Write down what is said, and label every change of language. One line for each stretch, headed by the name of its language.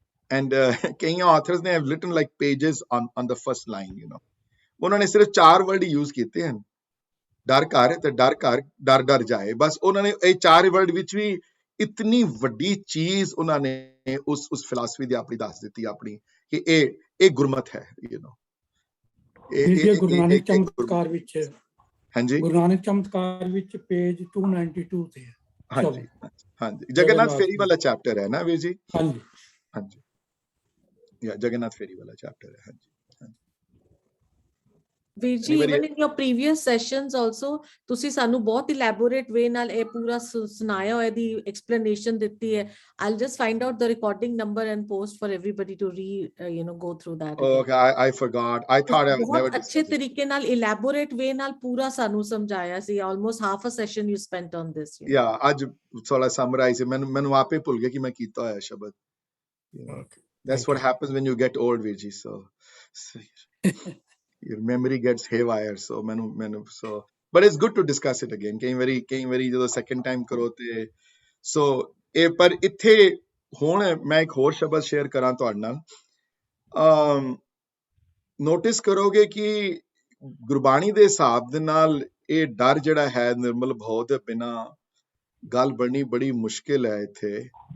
English: And ਕਈਆਂ authors ਨੇ have written like pages on the first line, you know.
Punjabi: ਉਹਨਾਂ ਨੇ ਸਿਰਫ 4 ਵਰਡ ਯੂਜ਼ ਕੀਤੇ ਹਨ, ਡਰ ਘਰ ਤੇ ਡਰ ਘਰ ਡਰ ਡਰ ਜਾਏ। ਬਸ ਉਹਨਾਂ ਨੇ ਇਹ 4 ਵਰਡ ਵਿੱਚ ਵੀ ਇਤਨੀ ਵੱਡੀ ਚੀਜ਼ ਉਹਨਾਂ ਨੇ ਉਸ ਫਿਲਾਸਫੀ ਦੀ ਆਪਣੀ ਦੱਸ ਦਿੱਤੀ ਆਪਣੀ ਕਿ ਇਹ ਗੁਰਮਤ ਹੈ,
English: you know.
Punjabi: ਇਹ ਗੁਰੂ ਨਾਨਕ ਚਮਤਕਾਰ ਵਿੱਚ, ਹਾਂਜੀ ਗੁਰੂ ਨਾਨਕ ਚਮਤਕਾਰ ਵਿੱਚ ਪੇਜ 292 ਤੇ ਹੈ। ਹਾਂਜੀ ਹਾਂਜੀ ਜਗਨਨਾਥ ਫੇਰੀ ਵਾਲਾ ਚੈਪਟਰ ਹੈ ਨਾ ਵੀਰ ਜੀ? ਹਾਂਜੀ
Hindi: ਹਾਂਜੀ या जगन्नाथ फेरी वाला चैप्टर है। हाँ जी
Punjabi: ਵੀਰ ਜੀ,
English: even in your previous sessions also
Punjabi: ਤੁਸੀਂ ਸਾਨੂੰ ਬਹੁਤ
English: elaborate way
Punjabi: ਨਾਲ ਇਹ ਪੂਰਾ ਸੁਣਾਇਆ ਹੋਇਆ, ਦੀ explanation ਦਿੱਤੀ ਹੈ।
English: I'll just find out the recording number and post for everybody to go through that again. Okay, I forgot. I thought I would never
Punjabi: ਬਹੁਤ ਅੱਛੇ ਤਰੀਕੇ ਨਾਲ
English: elaborate way
Punjabi: ਨਾਲ ਪੂਰਾ ਸਾਨੂੰ ਸਮਝਾਇਆ ਸੀ।
English: almost half a session you spent on this.
Punjabi: Yeah, ਅੱਜ ਥੋੜਾ ਸਮਰਾਈਜ਼ ਮੈਨੂੰ ਆਪੇ ਭੁੱਲ ਗਿਆ ਕਿ ਮੈਂ ਕੀਤਾ ਹੋਇਆ ਸ਼ਬਦ।
English: okay That's what happens when you get old, Virji. So your memory gets haywire. So but it's good to discuss it again.
Punjabi: ਕਈ ਵਾਰੀ ਜਦੋਂ
English: second time
Punjabi: ਕਰੋ ਤੇ ਇਹ ਪਰ ਇੱਥੇ ਹੁਣ ਮੈਂ ਇੱਕ ਹੋਰ ਸ਼ਬਦ ਸ਼ੇਅਰ ਕਰਾਂ ਤੁਹਾਡੇ ਨਾਲ। ਨੋਟਿਸ ਕਰੋਗੇ ਕਿ ਗੁਰਬਾਣੀ ਦੇ ਹਿਸਾਬ ਦੇ ਨਾਲ ਇਹ ਡਰ ਜਿਹੜਾ ਹੈ ਨਿਰਮਲ ਭਾਵ ਦੇ ਬਿਨਾਂ ਗੱਲ ਬਣਨੀ ਬੜੀ ਮੁਸ਼ਕਿਲ ਹੈ ਇੱਥੇ।